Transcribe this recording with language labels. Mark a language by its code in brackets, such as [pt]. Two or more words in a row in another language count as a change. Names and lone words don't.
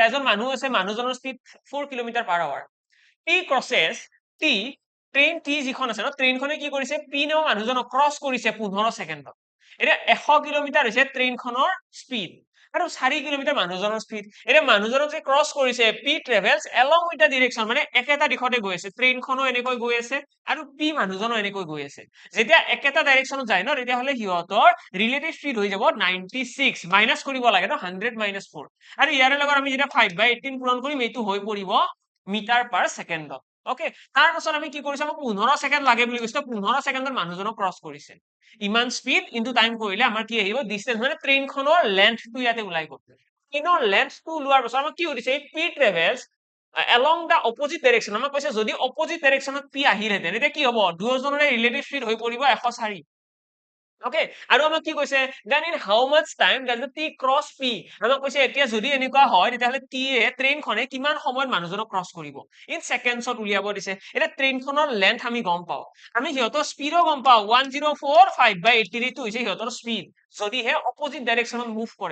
[as] এজন মানুহ আছে, মানুহজনৰ স্পীড 4 [en] kilometre per hour. P crosses T, [as] ট্ৰেইন T যিখন আছে ন, ট্ৰেইনখনে কি কৰিছে, P নামৰ মানুহজনক ক্ৰছ কৰিছে 15 ছেকেণ্ডত। এতিয়া 100 কিলোমিটাৰ হৈছে ট্ৰেইনখনৰ স্পীড আৰু 4 কিলোমিটাৰ মানুহজনৰ স্পীড। এতিয়া মানুহজনক যে ক্ৰছ কৰিছে, [en] P travels along with the direction, [as] মানে একেটা দিশতে গৈ আছে, ট্ৰেইনখনো এনেকৈ গৈ আছে আৰু P মানুহজনো এনেকৈ গৈ আছে। যেতিয়া একেটা ডাইৰেকশ্যনত যায় ন, তেতিয়াহ'লে সিহঁতৰ [en] relative speed [as] হৈ যাব 96, মাইনাছ কৰিব লাগে ন, 100 minus 4। আৰু ইয়াৰে লগত আমি যেতিয়া 5/18 পূৰণ কৰিম, এইটো হৈ পৰিব [en] metre per second. [as] অকে, তাৰ পাছত আমি কি কৰিছো, আমাক 15 ছেকেণ্ড লাগে বুলি কৈছে, 15 ছেকেণ্ডত মানুহজনক ক্ৰছ কৰিছে। ইমান [en] speed into time [as] কৰিলে আমাৰ কি আহিব, ডিষ্টেন্স, মানে ট্ৰেইনখনৰ লেন্থটো ইয়াতে ওলাই গ'ল। ট্ৰেইনৰ লেন্থটো ওলোৱাৰ পাছত আমাক কি সুধিছে, [en] P travels along the opposite direction। [as] আমাক কৈছে যদি [en] opposite directionত [as] P আহিলহেঁতেন, তেতিয়া কি হ'ব, দুয়োজনৰে [en] relative speed [as] হৈ পৰিব 104। অকে, আৰু আমাক কি কৈছে, [en] then in how much time does the T cross P. [as] আমাক কৈছে এতিয়া যদি এনেকুৱা হয়, তেতিয়াহ'লে ট্ৰেইনখনে কিমান সময়ত মানুহজনক ক্ৰছ কৰিব, [en] in seconds [as] উলিয়াব দিছে। এতিয়া ট্ৰেইনখনৰ লেন্থ আমি গম পাওঁ, আমি সিহঁতৰ স্পীডো গম পাওঁ, 104 5/18 এইটো হৈছে সিহঁতৰ স্পীড, যদিহে [en] opposite direction [as] মুভ কৰে।